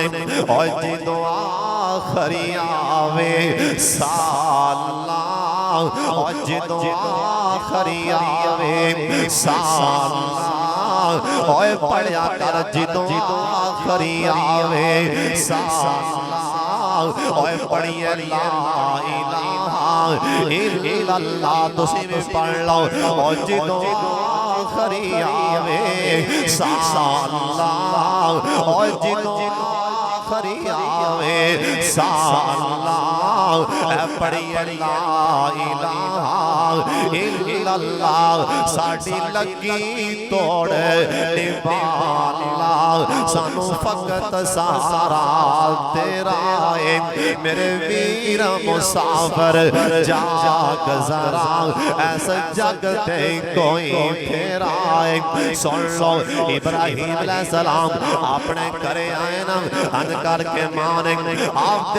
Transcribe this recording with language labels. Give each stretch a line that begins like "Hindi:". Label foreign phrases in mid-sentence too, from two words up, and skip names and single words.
Punjabi: اوئے جی دعا آخری آوے سالا، اوئے جی دعا آخری آوے سالا. اوئے پڑھیا کر جدوں آخری آوے سالا. اوئے پڑھیے
Arabic: لا إله إلا الله,
Punjabi: تسی بھی پڑھ لو. او جدوں آخری آوے سالا، او جدوں آخری آوے سالا. پڑھیے
Arabic: لا إله إلا الله
Punjabi: ساڈی لگی توڑ نبھالا سانوں فقط سہارا تیرا ہے میرے ویر مسافر جاگ ذرا ایسا جگ تے کوئی پھیرا ہے سن لو ابراہیم علیہ السلام اپنے گھرے آئے نا ان کرکے ماں نے آپدے